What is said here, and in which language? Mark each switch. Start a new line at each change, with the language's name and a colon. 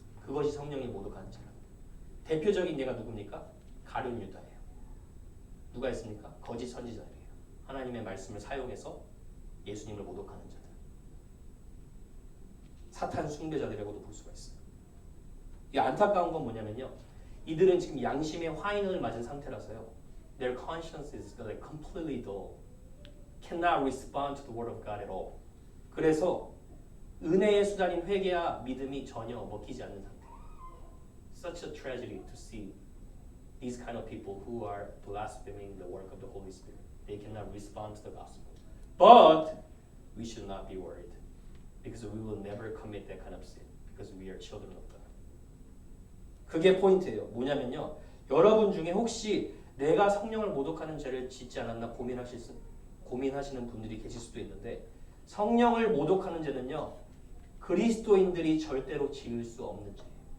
Korean: 그것이 성령의 모독하는 죄랍니다. 대표적인 예가 누굽니까? 가룟 유다예요. 누가 있습니까? 거짓 선지자들이에요. 하나님의 말씀을 사용해서 예수님을 모독하는 자들. 사탄 숭배자들이라고도 볼 수가 있어요. 이 안타까운 건 뭐냐면요. 이들은 지금 양심의 화인을 맞은 상태라서요.
English: Their conscience is like completely dull. Cannot respond to the word of God at all.
Korean: 그래서 은혜의 수단인 회개와 믿음이 전혀 먹히지 않는 상태.
English: Such a tragedy to see these kind of people who are blaspheming the work of the Holy Spirit. They cannot respond to the gospel. But we should not be worried because we will never commit that kind of sin because we are children of God.
Korean: 그게 포인트예요. 뭐냐면요. 여러분 중에 혹시 내가 성령을 모독하는 죄를 짓지 않았나 고민하시는 분들이 계실 수도 있는데 성령을 모독하는 죄는요. 그리스도인들이 절대로 지을 수 없는 죄예요.